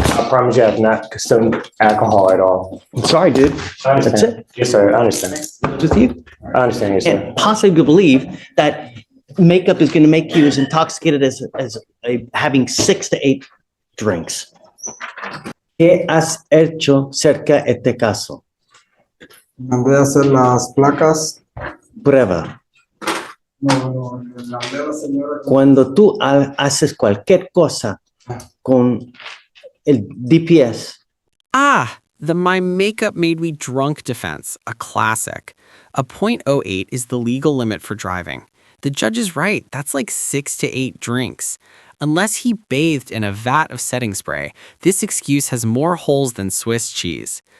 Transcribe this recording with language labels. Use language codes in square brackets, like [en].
[en] I promise you I have not consumed alcohol at all. I'm sorry, dude. I That's understand. it. Yes, sir. I understand. With you? I understand, yes, sir. Can't possibly believe that makeup is going to make you as intoxicated as having 6 to 8 drinks. [es] ¿Qué has hecho cerca de este caso? Mandé a hacer las placas. Prueba. No, le hablé a la señora. Cuando tú haces cualquier cosa con el DPS, [en] Ah, the my makeup made me drunk defense, a classic. A .08 is the legal limit for driving. The judge is right, that's like 6 to 8 drinks. Unless he bathed in a vat of setting spray, this excuse has more holes than Swiss cheese.